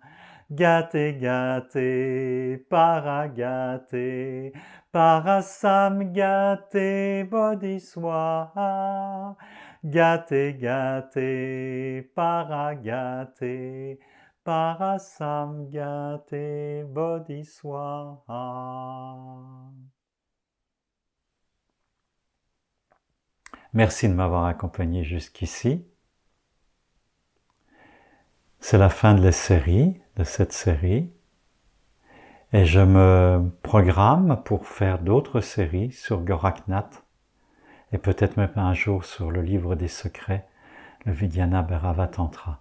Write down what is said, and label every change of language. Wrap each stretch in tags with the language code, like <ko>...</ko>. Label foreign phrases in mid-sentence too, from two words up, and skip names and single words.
<sa>गते, गते, पारगते, पारसंगते, बोधि स्वाहा. गते, गते, पारगते, पारसंगते, बोधि स्वाहा.</sa> <fr>Merci de m'avoir accompagné jusqu'ici. C'est la fin de la série, de cette série. Et je me programme pour faire d'autres séries sur Goraknath et peut-être même un jour sur le livre des secrets, le Vijnana Bhairava Tantra.</fr>